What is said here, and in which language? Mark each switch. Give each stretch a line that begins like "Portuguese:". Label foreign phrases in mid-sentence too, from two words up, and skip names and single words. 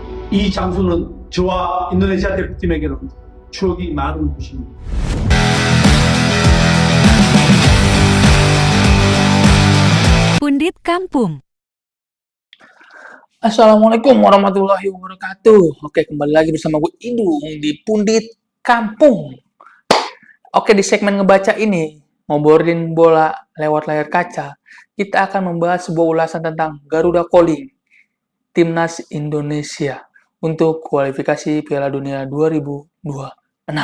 Korean: 이 장소는 저와 인도네시아 대표팀에게는 추억이 많은 곳입니다.
Indonesian: Pundit Kampung.
Arabic: السلام عليكم ورحمة الله وبركاته.
Indonesian: Oke, kembali lagi bersama gue Idung di Pundit Kampung. Oke, di segmen ngebaca ini, ngobrolin bola lewat layar kaca, kita akan membahas sebuah ulasan tentang Garuda Calling, Timnas Indonesia untuk kualifikasi Piala Dunia 2026.